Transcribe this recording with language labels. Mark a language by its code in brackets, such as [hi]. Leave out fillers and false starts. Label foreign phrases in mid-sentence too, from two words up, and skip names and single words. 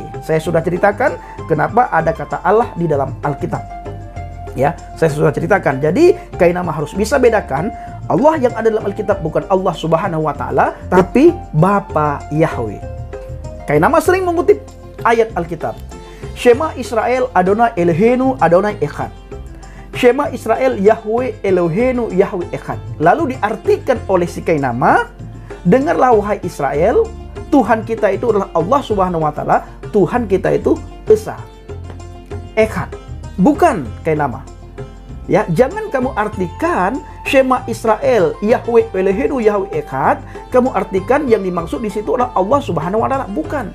[id] Saya sudah ceritakan kenapa ada kata Allah di dalam Alkitab. Ya, saya sudah ceritakan. Jadi, Kainama harus bisa bedakan Allah yang ada dalam Alkitab bukan Allah [ar] سبحانه وتعالى, [id] tapi Bapa Yahweh. Kainama sering mengutip ayat Alkitab. [he] שמע ישראל אדוני אלוהינו אדוני אחד. שמע ישראל יהוה אלוהינו יהוה אחד. [id] Lalu diartikan oleh si Kainama, dengarlah wahai Israel, Tuhan kita itu adalah Allah [ar] سبحانه وتعالى, [id] Tuhan kita itu Esa. Echad, bukan Kainama. Ya, jangan kamu artikan [he] שמע ישראל יהוה אלוהינו יהוה אחד, [id] kamu artikan yang dimaksud di situ adalah Allah [ar] سبحانه وتعالى, [id] bukan.